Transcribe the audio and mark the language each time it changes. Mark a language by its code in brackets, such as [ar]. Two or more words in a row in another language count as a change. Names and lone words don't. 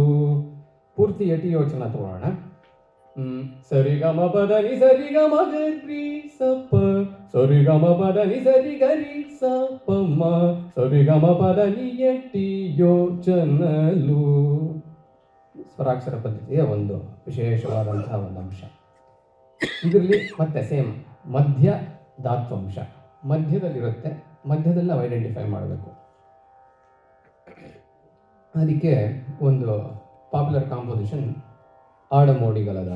[kn] ಪೂರ್ತಿ [te] ఎటి యోచన [kn] ತಗೊಳ್ಳೋಣ. ಸರಿ ಗ ಮ ಪದ ನಿ ಸರಿ ಗ ಮ ಗರಿ ಸ ಪ ಸರಿ ಗ ಮ ಪದ ನಿ ಸರಿ ಗರಿ ಸ ಪ ಮ ಸರಿ ಗ ಮ ಪದ ನಿ ಯಟಿ ಯೋಚನಲು. ಸ್ವರಾಕ್ಷರ ಪದ್ಧತಿಯ ಒಂದು ವಿಶೇಷವಾದಂತಹ ಒಂದು ಅಂಶ. ಇದರಲ್ಲಿ ಮತ್ತೆ ಸೇಮ್ ಮಧ್ಯ ಧಾತ್ವಂಶ ಮಧ್ಯದಲ್ಲಿರುತ್ತೆ. ಮಧ್ಯದಲ್ಲಿ ನಾವು ಐಡೆಂಟಿಫೈ ಮಾಡಬೇಕು. ಅದಕ್ಕೆ ಒಂದು [en] popular composition [kn] ಆಡಮೋಡಿಗಲದಾರ.